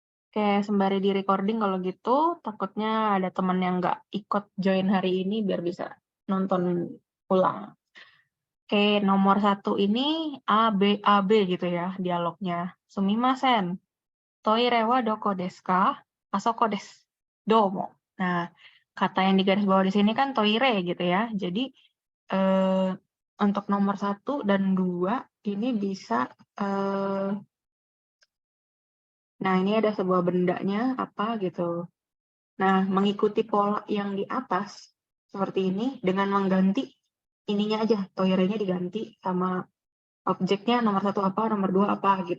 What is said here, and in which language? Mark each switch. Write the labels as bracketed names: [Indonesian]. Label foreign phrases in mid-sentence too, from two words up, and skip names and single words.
[Indonesian] Oke, sembari di recording kalau gitu, takutnya ada teman yang nggak ikut join hari ini biar bisa nonton ulang. Oke, nomor 1 ini A, B gitu ya dialognya. [Japanese] すみません、トイレはどこですか? あそこです。どうも. [Indonesian] Nah, kata yang digaris bawah di sini kan toire gitu ya. Jadi eh, untuk nomor 1 dan 2 ini bisa nah ini ada sebuah bendanya apa gitu. Nah, mengikuti pola yang di atas seperti ini dengan mengganti ininya aja, toiletnya diganti sama objeknya nomor 1 apa, nomor 2 apa gitu.